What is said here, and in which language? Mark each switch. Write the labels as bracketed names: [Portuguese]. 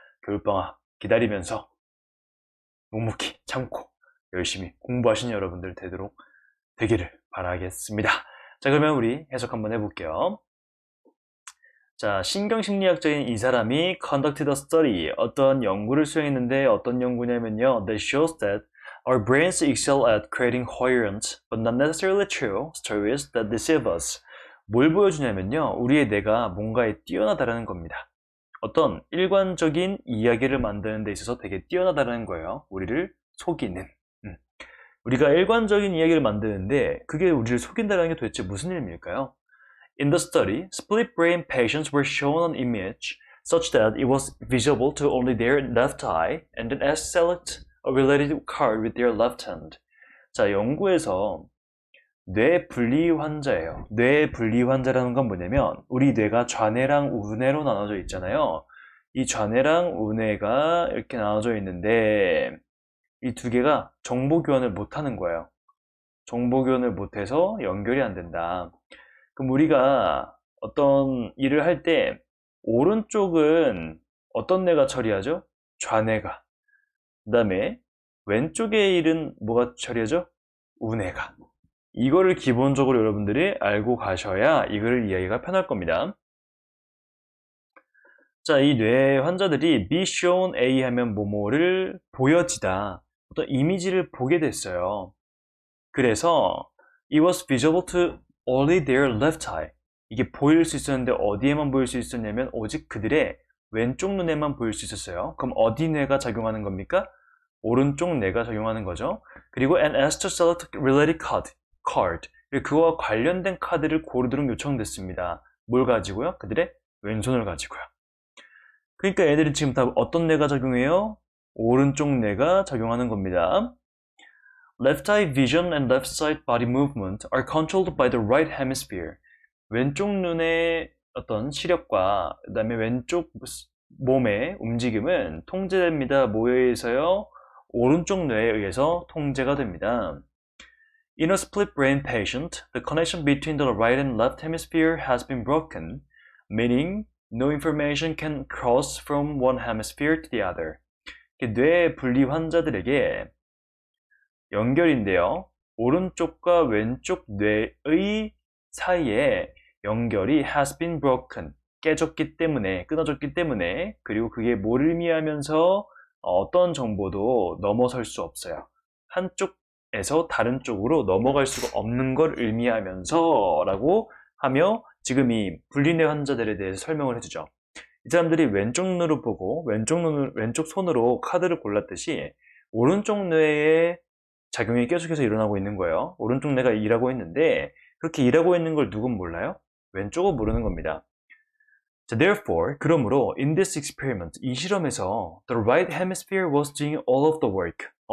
[Korean] 겨울방학 기다리면서 묵묵히 참고 열심히 공부하시는 여러분들 되기를 바라겠습니다. 자, 그러면 우리 해석 한번 해볼게요. 자, 신경심리학자인 이 사람이 [English] conducted a study, [Korean] 어떤 연구를 수행했는데 어떤 연구냐면요. [English] That shows that our brains excel at creating coherent, but not necessarily true, stories that deceive us. [Korean] 뭘 보여주냐면요. 우리의 뇌가 뭔가에 뛰어나다라는 겁니다. 어떤 일관적인 이야기를 만드는 데 있어서 되게 뛰어나다라는 거예요. 우리를 속이는. 우리가 일관적인 이야기를 만드는데 그게 우리를 속인다는 게 도대체 무슨 의미일까요? [English] In the study, split brain patients were shown an image such that it was visible to only their left eye and then asked to select a related card with their left hand. [Korean] 자, 연구에서 뇌 분리 환자예요. 뇌 분리 환자라는 건 뭐냐면 우리 뇌가 좌뇌랑 우뇌로 나눠져 있잖아요. 이 좌뇌랑 우뇌가 이렇게 나눠져 있는데 이 두 개가 정보 교환을 못하는 거예요. 정보 교환을 못해서 연결이 안 된다. 그럼 우리가 어떤 일을 할 때 오른쪽은 어떤 뇌가 처리하죠? 좌뇌가. 그 다음에 왼쪽의 일은 뭐가 처리하죠? 우뇌가. 이거를 기본적으로 여러분들이 알고 가셔야 이거를 이해하기가 편할 겁니다. 자, 이 뇌 환자들이 [English] be shown A [Korean] 하면 뭐뭐를 보여지다. 어떤 이미지를 보게 됐어요. 그래서 [English] it was visible to only their left eye. [Korean] 이게 보일 수 있었는데 어디에만 보일 수 있었냐면 오직 그들의 왼쪽 눈에만 보일 수 있었어요. 그럼 어디 뇌가 작용하는 겁니까? 오른쪽 뇌가 작용하는 거죠. 그리고 [English] and asked to select related card. [Korean] 그와 관련된 카드를 고르도록 요청됐습니다. 뭘 가지고요? 그들의 왼손을 가지고요. 그러니까 애들이 지금 다 어떤 뇌가 작용해요? 오른쪽 뇌가 작용하는 겁니다. [English] Left eye vision and left side body movement are controlled by the right hemisphere. [Korean] 왼쪽 눈의 어떤 시력과 그 다음에 왼쪽 몸의 움직임은 통제됩니다. 뭐에 의해서요? 오른쪽 뇌에 의해서 통제가 됩니다. [English] In a split brain patient, the connection between the right and left hemisphere has been broken, meaning no information can cross from one hemisphere to the other. [Korean] 뇌 분리 환자들에게 연결인데요. 오른쪽과 왼쪽 뇌의 사이에 연결이 [English] has been broken, [Korean] 깨졌기 때문에, 끊어졌기 때문에, 그리고 그게 뭘 의미하면서 어떤 정보도 넘어설 수 없어요. 한쪽에서 다른 쪽으로 넘어갈 수가 없는 걸 의미하면서 라고 하며 지금 이 분리뇌 환자들에 대해서 설명을 해주죠. 이 사람들이 왼쪽 눈으로 보고 왼쪽 손으로 카드를 골랐듯이 오른쪽 뇌에 작용이 계속해서 일어나고 있는 거예요. 오른쪽 뇌가 일하고 있는데 그렇게 일하고 있는 걸 누군 몰라요? 왼쪽은 모르는 겁니다. [English] 자, therefore, [Korean] 그러므로 [English] in this experiment, [Korean] 이 실험에서 [English] the right hemisphere was doing all of the work.